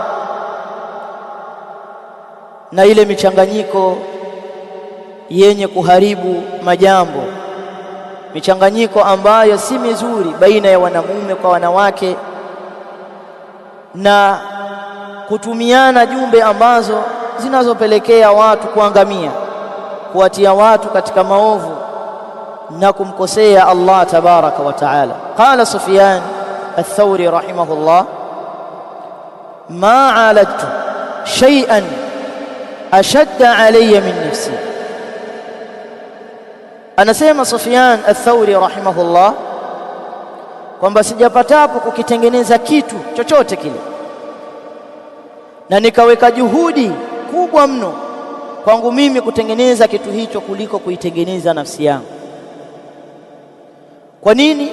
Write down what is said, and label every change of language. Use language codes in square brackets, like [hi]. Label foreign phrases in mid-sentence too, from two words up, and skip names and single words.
[sw] na ile michanganyiko yenye kuharibu majambo, michanganyiko ambayo si mizuri baina ya wanamume kwa wanawake, na kutumiana jumbe ambazo zinazopelekea watu kuangamia, kuwatia watu katika maovu na kumkosea [ar] الله تبارك وتعالى. Qala Sufyan الثوري رحمه الله: ما عالجت شيئا أشد علي من نفسي. [sw] anasema Sufyan al-Thawri rahimahullah kwamba sijapatapo kukitengeneza kitu chochote kile na nikaweka juhudi kubwa mno kwangu mimi kutengeneza kitu hicho kuliko kuitengeneza nafsi yangu. Kwa nini?